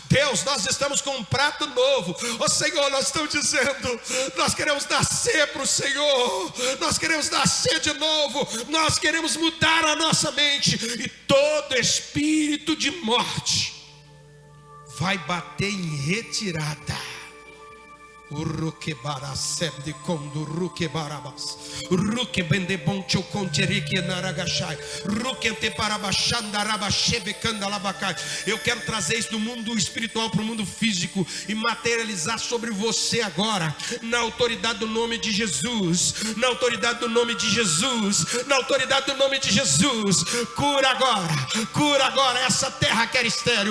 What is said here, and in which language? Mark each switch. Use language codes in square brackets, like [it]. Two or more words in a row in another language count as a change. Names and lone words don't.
[pt] Deus, nós estamos com um prato novo. Ó Senhor, nós estamos dizendo, nós queremos nascer para o Senhor. Nós queremos nascer de novo. Nós queremos mudar a nossa mente. E todo espírito de morte vai bater em retirada. Uruque baraseb de condo, uruque barabas, uruque bendebon choconterique naragachai, uruque te parabachandarabachebe candalabacai. Eu quero trazer isso do mundo espiritual para o mundo físico e materializar sobre você agora, na autoridade do nome de Jesus, na autoridade do nome de Jesus, na autoridade do nome de Jesus. Cura agora essa terra que era estéril.